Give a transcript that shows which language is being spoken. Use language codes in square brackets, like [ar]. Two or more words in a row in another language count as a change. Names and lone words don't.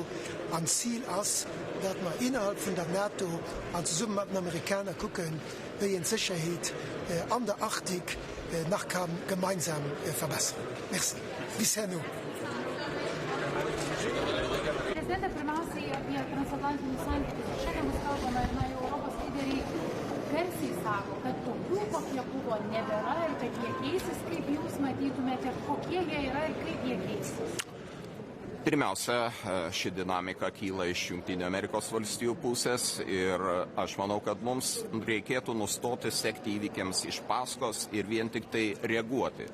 [de] Am Ziel ist, dass wir innerhalb von der NATO zusammen mit den Amerikanern gucken, wie in Sicherheit an der Arktik nach gemeinsam verbessern. Merci. Bisher nur. [lt] Президенте, pirmiausiai apie transatlantinius santykius. Šiandien mes kalbame ir Europos lyderiai garsiai sako, kad tokių, kokie buvo, nebėra ir kad jie keisis, kaip jūs matytumėte, kokie jie yra ir kaip jie keisis. Pirmiausia, ši dinamika kyla iš Jungtinių Amerikos valstijų pusės ir aš manau, kad mums reikėtų nustoti sekti įvykiams iš paskos ir vien tik tai reaguoti.